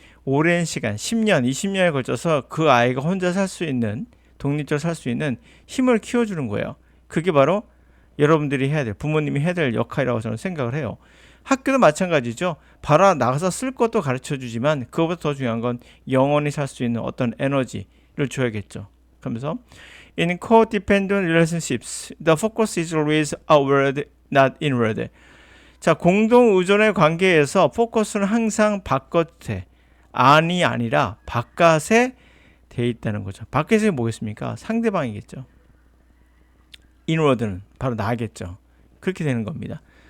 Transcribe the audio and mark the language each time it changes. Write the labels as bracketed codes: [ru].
[ko] 오랜 시간 10년 20년에 걸쳐서 그 아이가 혼자 살 수 있는 독립적으로 살 수 있는 힘을 키워주는 거예요. 그게 바로 여러분들이 해야 될 부모님이 해야 될 역할이라고 저는 생각을 해요. 학교도 마찬가지죠. 바로 나가서 쓸 것도 가르쳐 주지만 그것보다 더 중요한 건 영원히 살 수 있는 어떤 에너지를 줘야겠죠. 그러면서 [en] In codependent relationships, the focus is always outward, not inward. [ko] 자, 공동 의존의 관계에서 포커스는 항상 바깥에 안이 아니라 바깥에 돼 있다는 거죠. 바깥에 뭐겠습니까? 상대방이겠죠. inward는 바로 나겠죠. 그렇게 되는 겁니다.